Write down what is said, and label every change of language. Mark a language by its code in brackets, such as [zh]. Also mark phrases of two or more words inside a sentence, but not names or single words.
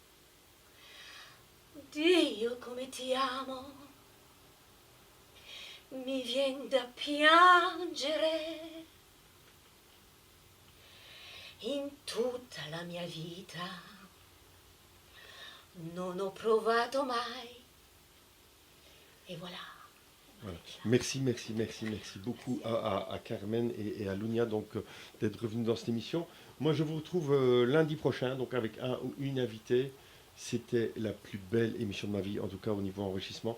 [it] Dio come ti amo, mi vien da piangere. In tutta la mia vita non ho provato mai. [fr] Et voilà. Voilà. Merci beaucoup à Carmen et à Lunia donc d'être revenus dans cette émission. Moi, je vous retrouve lundi prochain, donc avec un ou une invitée. C'était la plus belle émission de ma vie, en tout cas au niveau enrichissement.